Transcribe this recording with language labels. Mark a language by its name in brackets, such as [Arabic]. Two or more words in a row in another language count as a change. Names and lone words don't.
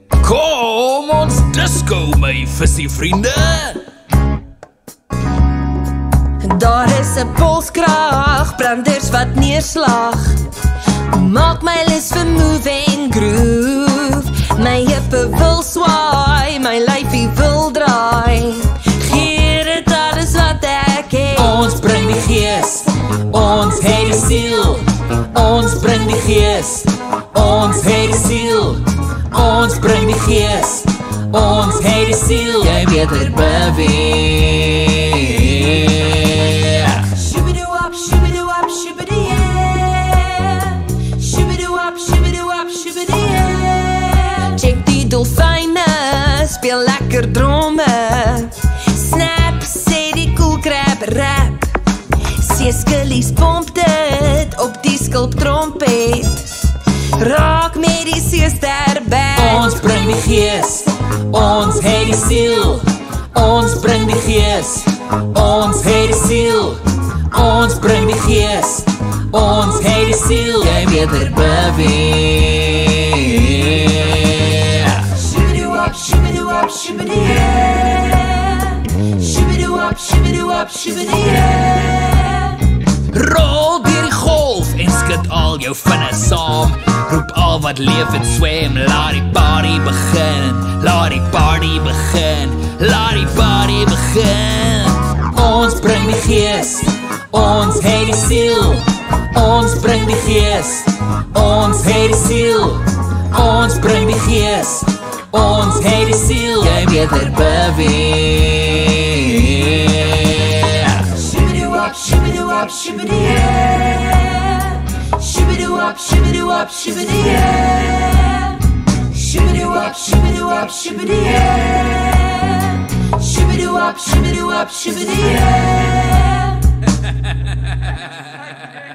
[Afrikaans] Kom ons disco my visie vriende. Daar is 'n polskrag, branders wat neerslag. Maak my lus vir [English] move and groove. [Afrikaans] My heupe wil swaai, my lyfie wil draai. Gee dit alles wat ek het. Ons bring die gees, ons het die siel. Ons bring die gees, ons het die siel. Ons bring die gees, ons het die siel. Jy beter beweeg. Shoo-be-doo-wop, shoo-be-doo-wop, shoo-be-dee-yeah. Shoo-be-doo-wop, shoo-be-doo-wop, shoo-be-dee-yeah. Check die dolfyne, speel lekker drome. Snap, sê die koelkrab rap. Seeskillies pomp dit op die skulptrompet. Raak met die seester band. Ons bring die gees, ons het die siel. Ons bring die gees, ons het die siel. Ons bring die gees, ons het die siel. Jy beter beweeg. Shoo-be-doo-wop, shoo-be-doo-wop, shoo-be-dee-yeah. Shoo-be-doo-wop, shoo-be-doo-wop, shoo-be-dee-yeah. Rol deur die golf en skud al jou vinne saam. Roep al wat leef en swem, laat die party begin. Laat die party begin, laat die party begin. Ons bring die gees, ons het die siel. Ons bring die gees, ons het die siel. Ons bring die gees, ons het die siel. Jy beter beweeg. Shoo-be-doo-wop, shoo-be-doo-wop, shoo-be-dee-yeah. Shoo-be-doo-wop, shoo-be-doo-wop, shoo-be-dee-yeah. Shoo-be-doo-wop, shoo-be-doo-wop, shoo-be-dee-yeah. Shoo-be-doo-wop, shoo-be-doo-wop, shoo-be-dee-yeah.